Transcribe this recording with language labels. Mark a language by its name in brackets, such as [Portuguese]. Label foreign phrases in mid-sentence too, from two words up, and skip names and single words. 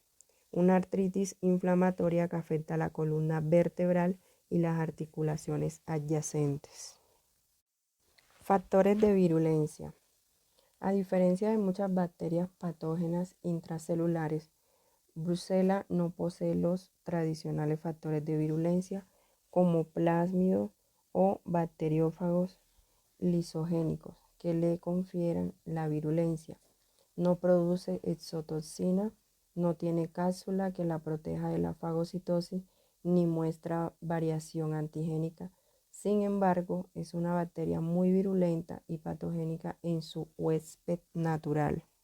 [Spanish] Una artritis inflamatoria que afecta la columna vertebral y las articulaciones adyacentes. Factores de virulencia. A diferencia de muchas bacterias patógenas intracelulares, Brucella no posee los tradicionales factores de virulencia como plásmidos o bacteriófagos lisogénicos que le confieran la virulencia. No produce exotoxina, no tiene cápsula que la proteja de la fagocitosis ni muestra variación antigénica. Sin embargo, es una bacteria muy virulenta y patogénica en su huésped natural.